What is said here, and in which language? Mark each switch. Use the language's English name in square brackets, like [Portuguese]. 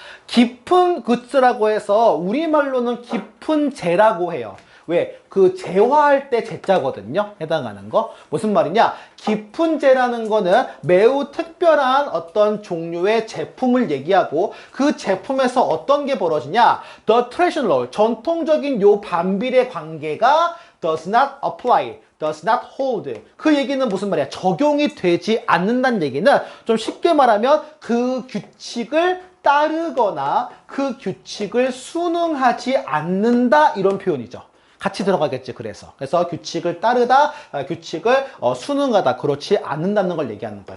[Korean] 깊은 굿즈라고 해서 우리말로는 깊은 재라고 해요. 왜? 그 재화할 때 재자거든요. 해당하는 거. 무슨 말이냐? 깊은 재라는 거는 매우 특별한 어떤 종류의 제품을 얘기하고 그 제품에서 어떤 게 벌어지냐? [English] The traditional, [Korean] 전통적인 요 반비례 관계가 [English] does not apply, does not hold. [Korean] 그 얘기는 무슨 말이야? 적용이 되지 않는다는 얘기는 좀 쉽게 말하면 그 규칙을 따르거나 그 규칙을 순응하지 않는다 이런 표현이죠. 같이 들어가겠지. 그래서 규칙을 따르다, 규칙을 순응하다, 그렇지 않는다는 걸 얘기하는 거야.